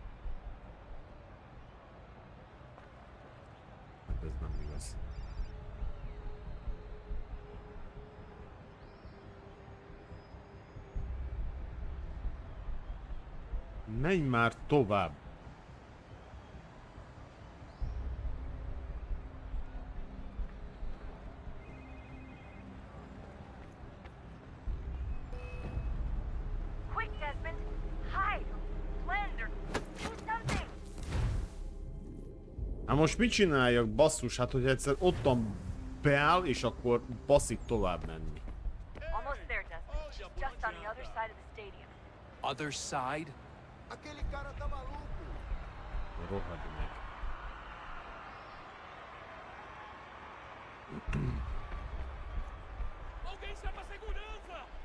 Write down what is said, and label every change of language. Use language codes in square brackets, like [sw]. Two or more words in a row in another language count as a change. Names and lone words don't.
[hu] Hát ez nem igaz. Menj már tovább! [en] Quick, Desmond! Hide! Blend or do something! [hu] Hát most mit csináljak, basszus? Hát, hogy egyszer ottan beáll, és akkor passzik tovább menni. [en] Almost there, Desmond. She's just on the other side of the stadium. Other side? [pt] Aquele cara tá maluco. [hu] Rohad meg. [pt] Alguém chama a segurança!